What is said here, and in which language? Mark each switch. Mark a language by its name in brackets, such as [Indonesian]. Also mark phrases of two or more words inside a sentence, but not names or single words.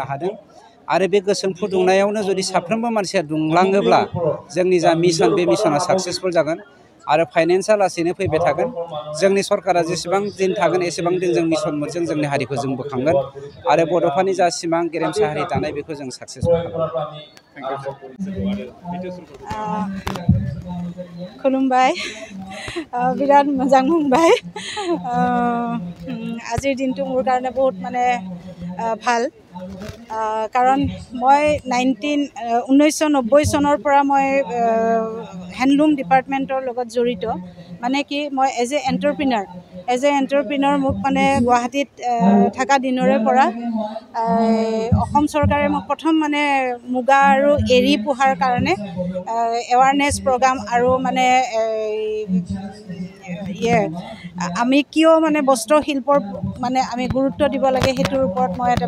[Bodo] हादों आरो बे गोसो फुदुंनायावनो जुदि साफ्रोमबो मानसिया दुंलाङोब्ला जोंनि जा मिशन बे मिशना साक्सेसफुल जागोन आरो फाइनेन्सआ लासैनो फैबाय थागोन जोंनि सरकारा जेसेबां दिन थागोन एसेबां दिन जों मिशन मोनजों जोंनि हारिखौ जों बोखांगोन आरो बड'फानि जा सिमां गेरेमसा हारि दानाय बेखौ जों साक्सेसफुल खालामगोन खुलुमबाय बिराद मोजां मोनबाय [Assamese] আজিৰ দিনটো মোৰ কাৰণে বহুত মানে ভাল কাৰণ মই 1990 চনৰ পৰা মই [English] handloom department [Assamese] লগত জড়িত মানে কি মই [English] as an entrepreneur [Assamese] মোক মানে গুৱাহাটীত থকা দিনৰে পৰা অসম চৰকাৰে মোক প্ৰথম মানে মুগা আৰু এৰী পোহাৰ কাৰণে [English] awareness program [Assamese] আৰু মানে আমি কিয় মানে বস্ত্ৰ শিল্পৰ মানে আমি গুৰুত্ব দিব লাগে সেইটোৰ ওপৰত মই এটা